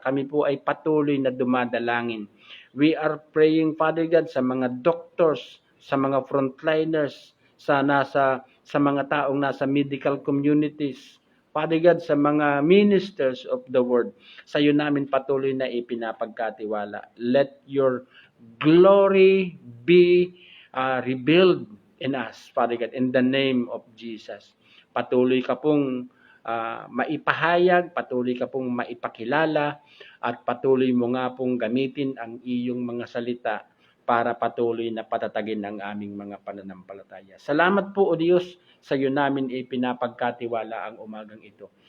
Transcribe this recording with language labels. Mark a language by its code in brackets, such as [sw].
[tl] Kami po ay patuloy na dumadalangin. [en] We are praying, Father God, [tl] sa mga doctors, sa mga frontliners, sa mga taong nasa medical communities, Father God, sa mga [en] ministers of the word, [tl] sa iyo namin patuloy na ipinapagkatiwala. [en] Let your glory be revealed in us, Father God, in the name of Jesus. [tl] Patuloy ka pong maipahayag, patuloy ka pong maipakilala, at patuloy mo nga pong gamitin ang iyong mga salita para patuloy na patatagin ang aming mga pananampalataya. Salamat po, O Diyos, sa iyo namin ipinapagkatiwala ang umagang ito.